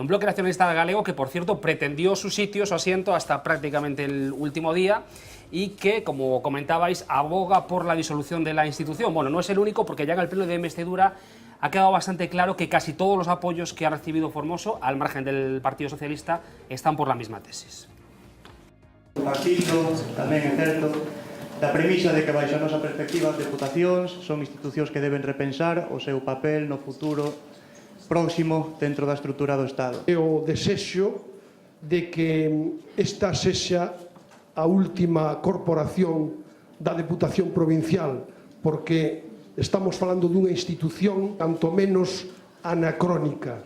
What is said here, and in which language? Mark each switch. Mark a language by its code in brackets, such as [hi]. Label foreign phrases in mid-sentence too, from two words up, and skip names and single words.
[es] Un Bloque Nacionalista Galego que, por cierto, pretendió su sitio, su asiento, hasta prácticamente el último día, y que, como comentabais, aboga por la disolución de la institución. Bueno, no es el único, porque ya en el pleno de investidura ha quedado bastante claro que casi todos los apoyos que ha recibido Formoso, al margen del Partido Socialista, están por la misma tesis. [gl] Partido tamén é certo da premisa de que baixo a nosa perspectiva as deputacións son institucións que deben repensar o seu papel no futuro próximo dentro da estrutura do Estado. O desexo de que esta sexa a última corporación da Deputación Provincial, porque estamos falando dunha institución tanto menos anacrónica.